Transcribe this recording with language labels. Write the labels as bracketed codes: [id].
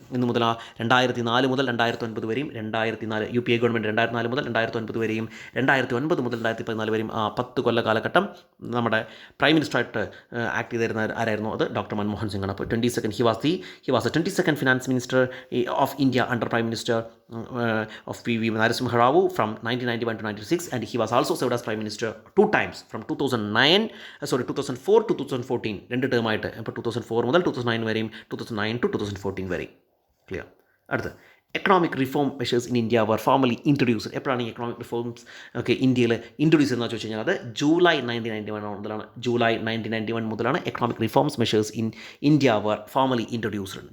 [ml] ഇന്ന് മുതൽ 2004 മുതൽ 2009 വരെയും, 2004 UPA ഗവൺമെൻറ് 2004 മുതൽ 2009 വരെയും, 2009 മുതൽ 2014 വരെയും 10 കൊല്ല കാലഘട്ടം നമ്മുടെ പ്രൈം മിനിസ്റ്ററായിട്ട് ആക്ട് ചെയ്തിരുന്ന ആരായിരുന്നു? അത് ഡോക്ടർ മൻമോഹൻ സിംഗ് ആണ്. അപ്പോൾ 22nd [en] He was the 22nd finance Minister of India under Prime Minister of P.V. Narasimha Rao from 1991 to 96, and he was also served as Prime Minister 2 times from 2004 to 2014. [ml] രണ്ട് term ആയിട്ട്. അപ്പോൾ 2004 മുതൽ 2009 വരെയും 2009 [en] to [ml] 2014 വരെയും. Clear. അടുത്ത് [en] Economic reform measures in India were formally introduced. [ml] എപ്പോഴാണ് ഈ economic reforms ഇന്ത്യയിൽ ഇൻട്രൊഡ്യൂസ് ചെയ്യുന്നത് ചോദിച്ചു കഴിഞ്ഞാൽ അത് ജൂലൈ 1991 മുതലാണ്. ജൂലൈ 1991 മുതലാണ് [en] Economic reforms measures in India were formally introduced.